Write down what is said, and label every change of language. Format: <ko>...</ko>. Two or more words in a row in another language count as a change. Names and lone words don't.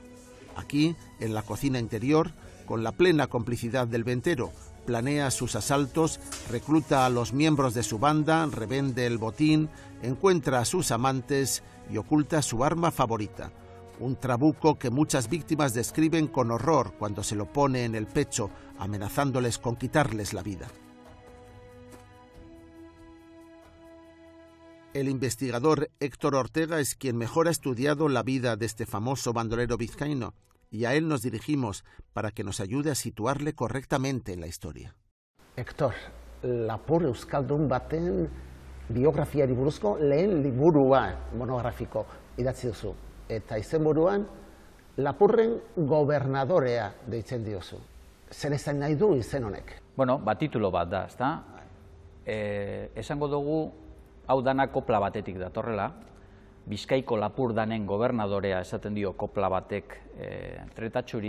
<es>Aquí, en la cocina interior, con la plena complicidad del ventero, planea sus asaltos, recluta a los miembros de su banda, revende el botín, encuentra a sus amantes y oculta su arma favorita, un trabuco que muchas víctimas describen con horror cuando se lo pone en el pecho, amenazándoles con quitarles la vida. El investigador Héctor Ortega es quien mejor ha estudiado la vida de este famoso bandolero vizcaíno, y a él nos dirigimos para que nos ayude a situarle correctamente en la historia. Héctor,</es> <eu>lapur euskaldun baten biografiari buruzko lehen liburua monografiko idatzi duzu. Eta izenburuan lapurren gobernadorea deitzen diozu. Zer esan nahi du izen honek? Bueno, titulo bat da, ezta? Esango dugu, hau dana kopla batetik datorrela, Bizkaiko lapurdanen gobernadorea esaten dio kopla batek Tretatxuri.</eu>